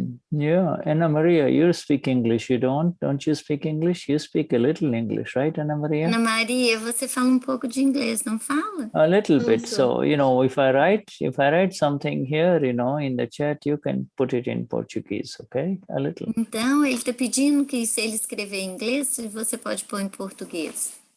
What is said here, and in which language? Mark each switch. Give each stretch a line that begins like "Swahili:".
English: Yeah, Anna Maria, you speak English. You don't you speak English? You speak a little English, right, Anna Maria?
Portuguese: Ana Maria, você fala pouco de inglês, não fala?
English: A little bit. So, if I write something here, in the chat, you can put it in Portuguese, okay? A little.
Portuguese: Então, ele está pedindo que se ele escrever em inglês, você pode pôr em português.